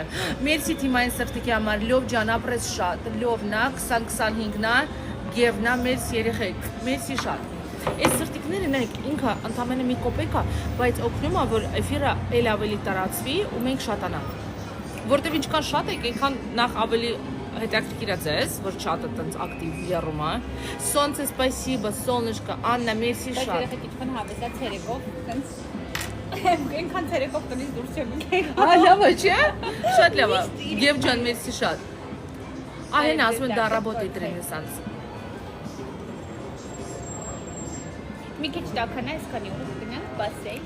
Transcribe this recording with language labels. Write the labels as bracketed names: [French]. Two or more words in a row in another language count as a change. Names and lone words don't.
[Armenian] Մերսի թիմային սրտիկի համար լով ջան ապրես շատ, լովնա 20-25-նա, գևնա մերսի երեխեք, մերսի շատ։ Այս սրտիկները նայեք ինքը ընդամենը մի կոպեկ է, բայց օգնում է որ էֆիրը էլ ավելի տարածվի ու մենք շատանանք։ Որտեւ ինչքան շատ եք, այնքան նախ ավելի հետաքրքիր է ձեզ, որ չաթը տենց ակտիվ եռում է։ [Russian] Солнце, спасибо, солнышко, [Armenian] Աննա, մերսի Բայց շատ։ երեխեք ինչքան հավեսա ցերեկով, տենց այնքան ցերեկով տնից դուրս չեմ եկել։ Լավ է, չէ՞։ Շատ լավ է։ Եվ ջան, մերսի շատ։ Ահեն ասում են դա работает Ռենեսանս։ Մի քիչ տաքանա, այսքանի ուր գնանք բասեյն։